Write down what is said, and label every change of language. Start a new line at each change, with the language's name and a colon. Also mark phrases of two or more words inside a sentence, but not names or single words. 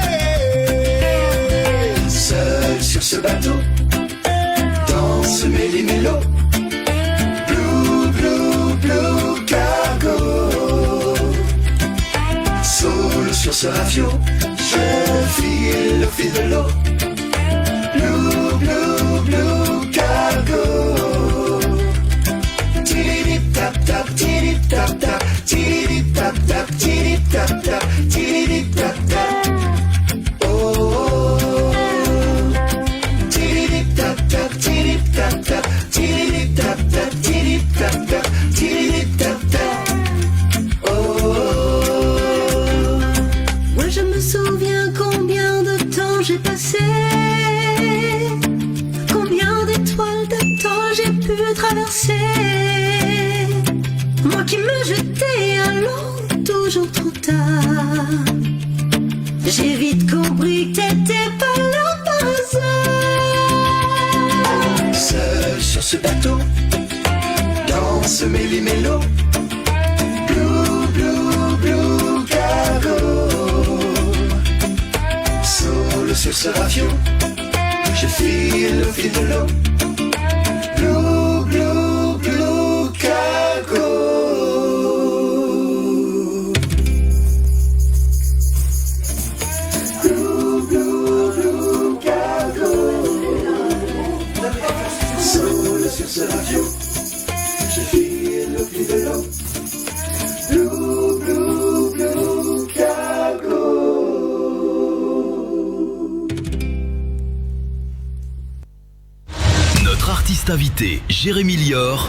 French: Seul sur ce bateau, danse méli-mélo.
English: Blue, blue, blue cargo.
French: Solo sur ce rafio, je file au fil de l'eau.
English: Blue, blue, blue cargo. Tidip tap tap, tidip tap tap, tidip tap tap, tidip tap tap, tidip tap tap. Oh, tidip tap tap, tidip tap tap, tidip tap tap, tidip tap tap, tidip tap tap. Oh.
French: Moi je me souviens combien de temps j'ai passé, combien d'étoiles de temps j'ai pu traverser. Moi qui me jetais à l'eau toujours trop tard. J'ai vite compris que t'étais pas là par hasard. Seul sur ce bateau, danse méli-mélo.
English: Blue, blue, blue cargo.
French: Solo sur ce rafio, je file au fil de l'eau.
English: Blue, blue, blue cargo. Blue, blue, blue cargo.
French: Solo sur ce rafio, je file au fil de l'eau.
English: Blue, blue, blue cargo.
French: Notre artiste invité, Jérémy Lior.